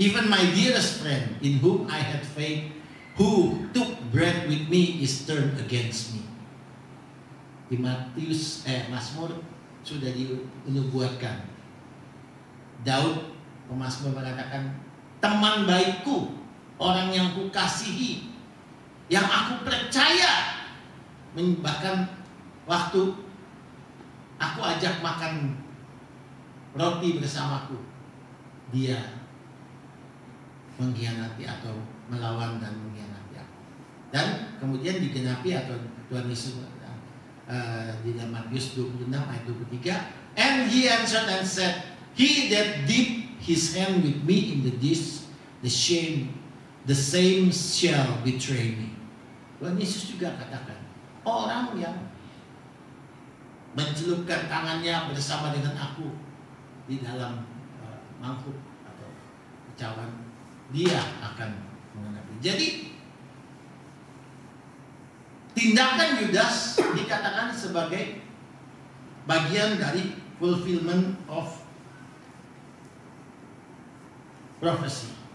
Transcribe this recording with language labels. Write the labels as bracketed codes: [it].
[en] Even my dearest friend in whom I had faith, who took bread with me, is turned against me. [id] Di Mazmur sudah dinubuatkan. Daud pemazmur mengatakan, teman baikku, orang yang kukasihi, yang aku percaya, bahkan waktu aku ajak makan roti bersamaku, dia mengkhianati atau melawan dan mengkhianati aku. Dan kemudian digenapi atau Tuhan Yesus di dalam Matius 26 ayat 23, [en] and he answered and said, he that dipped his hand with me in the dish, the same shall betray me. [id] Tuhan Yesus juga katakan, orang yang mencelupkan tangannya bersama dengan aku di dalam mangkuk atau cawan, dia akan mengenapi. Jadi tindakan Yudas dikatakan sebagai bagian dari [en] fulfillment of prophecy.